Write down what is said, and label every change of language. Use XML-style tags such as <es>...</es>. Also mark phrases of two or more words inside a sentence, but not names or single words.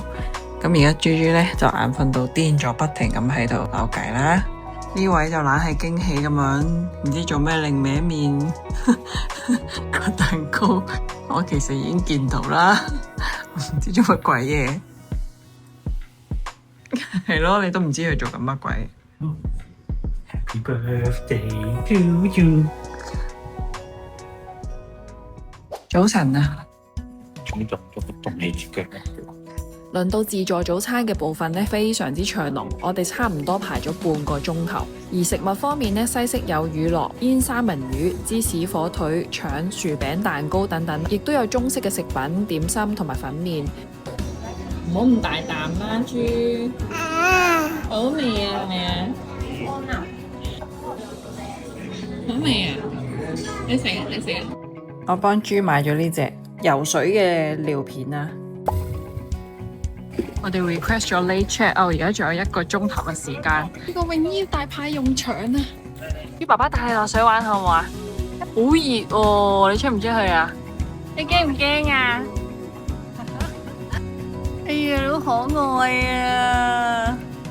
<yue>咁而家豬豬呢，就眼瞓到癲咗，不停咁喺度扭計啦。呢位就懶係驚喜咁樣，唔知做咩另歪面個蛋糕。我其實已經見到啦，唔知做乜鬼嘢。係咯，你都唔知佢做緊乜鬼。</yue> <en>Happy birthday to you！</en> <yue>早晨啊！仲用咗個動氣住腳。輪到自助早餐嘅部分呢，非常之長龍，我哋差唔多排咗半個鐘頭。而食物方面呢，西式有乳酪、煙三文魚、芝士火腿、腸、薯餅、蛋糕等等，亦都有中式嘅食品、點心同埋粉麵。唔好咁大啖啦，豬！好味啊，係咪啊？好味啊！你食啊，你食啊！我幫豬買咗呢隻游水嘅尿片啊！我哋 request 咗</yue> <en>late check out，</en> <yue>而家仲有1個鐘頭嘅時間。呢個泳衣大派用場啊！豬爸爸帶你落水玩好唔好啊？好熱喎，你出唔出去啊？你驚唔驚啊？哎呀，你好可愛啊！</yue>